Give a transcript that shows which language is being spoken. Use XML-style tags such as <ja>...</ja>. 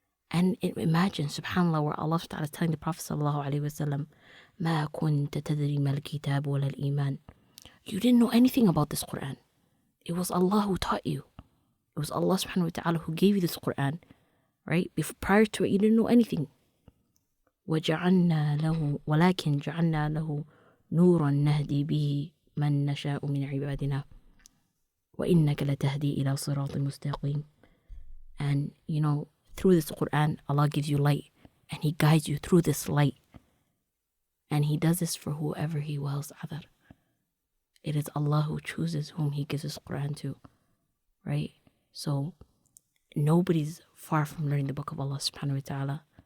<en>And imagine, subhanAllah, where Allah subhanahu wa ta'ala is telling the Prophet sallallahu alaihi wasallam,</en> <ar>ما كنت تدري ما الكتاب ولا الإيمان.</ar> <en>You didn't know anything about this Quran. It was Allah who taught you. It was Allah subhanahu wa ta'ala who gave you this Quran, right? Prior to it, you didn't know anything.</en> <ar>وَجَعَلْنَا لَهُ وَلَكِنْ جَعَلْنَا لَهُ نُورًا نَهْدِي بِهِ مَنْ نَشَاءُ مِنْ عِبَادِنَا وَإِنَّكَ لَتَهْدِي إِلَى صِرَاطٍ مُسْتَقِيمٍ.</ar> <en>And, through this Quran, Allah gives you light and he guides you through this light. And he does this for whoever he wills, Adar. It is Allah who chooses whom he gives his Quran to, right? So nobody's far from learning the book of Allah subhanahu wa ta'ala.</en>